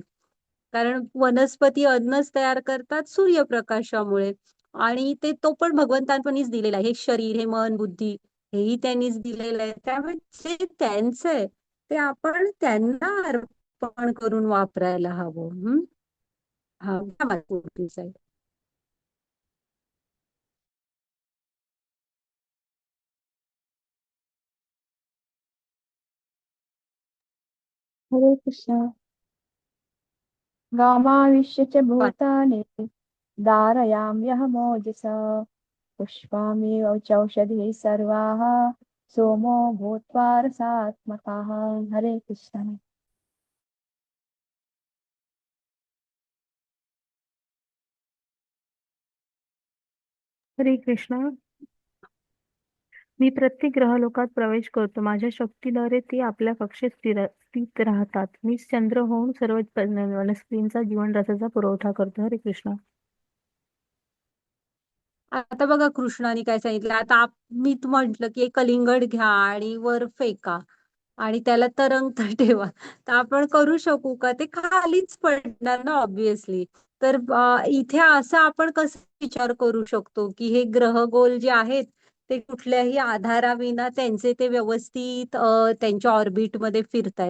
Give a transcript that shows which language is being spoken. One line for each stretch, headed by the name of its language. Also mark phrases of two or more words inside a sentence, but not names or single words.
Marathi: कारण वनस्पती अन्नच तयार करतात सूर्यप्रकाशामुळे. आणि तो पण भगवंतांनीच दिलेला आहे. हे शरीर, हे मन, बुद्धी, हेही त्यांनीच दिलेलं आहे. त्यामुळे जे त्यांचं आहे ते आपण त्यांना अर्पण करून वापरायला हवं. हा घ्या माझी पुढची slide. हरे कृष्ण.
Sanskrit: गामाविश्य च भूतानि धारयाम्यहमोजसा पुष्पामि चौषधिः सर्वाः सोमो भूत्वा रसात्मकः.
Marathi: हरे कृष्ण. हरे कृष्णा. मी प्रत्येक ग्रहलोकात प्रवेश करतो. माझ्या शक्तीद्वारे ते आपल्या कक्षेत स्थित राहतात. मी चंद्र होऊन सर्व वनस्पतींचा जीवन रसाचा पुरवठा करतो. हरे कृष्णा. आता बघा कृष्णाने काय सांगितलं. आता मी म्हंटल की एक कलिंगड घ्या आणि वर फेका आणि त्याला तरंगत ठेवा, तर आपण करू शकू का? ते खालीच पडणार ना ऑब्विसली. तर इथे असं आपण कसं विचार करू शकतो की हे ग्रहगोल जे आहेत ते कुठल्याही आधाराविना त्यांचे ते व्यवस्थित त्यांच्या ऑर्बिटमध्ये फिरतायत?